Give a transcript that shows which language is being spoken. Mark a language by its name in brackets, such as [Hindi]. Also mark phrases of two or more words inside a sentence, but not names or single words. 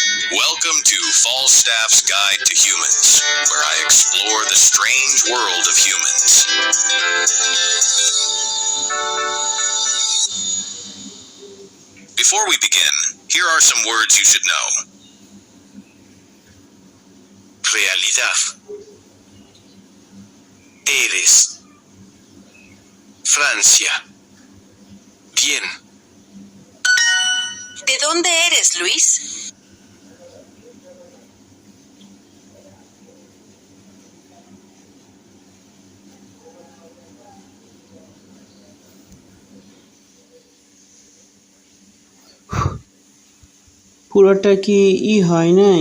[English] Welcome to Falstaff's Guide to Humans, where I explore the strange world of humans. Before we begin, here are some words you should know. [Spanish] Realidad. Eres. Francia. Bien. ¿De dónde eres, Luis? [Bangla] পুরোটা কি হয় নাই?